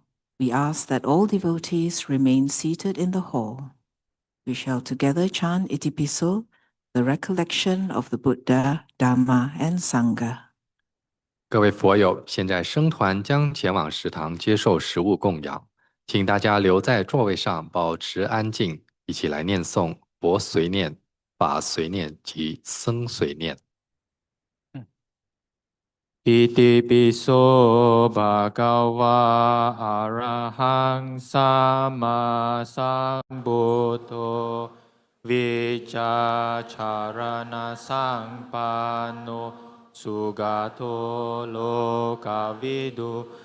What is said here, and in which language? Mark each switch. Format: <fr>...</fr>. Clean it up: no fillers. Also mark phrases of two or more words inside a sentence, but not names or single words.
<en>We ask that all devotees remain seated in the hall. We shall together chant Itipiso, the recollection of the Buddha, Dhamma, and Sangha.</en> <zh>各位佛友，现在僧团将前往食堂接受食物供养，请大家留在座位上，保持安静，一起来念诵佛随念、法随念及僧随念。</zh> <pi>Itipiso bhagava arahang sama sambuddho vichacharana sangpanno sugato lokavidu</pi>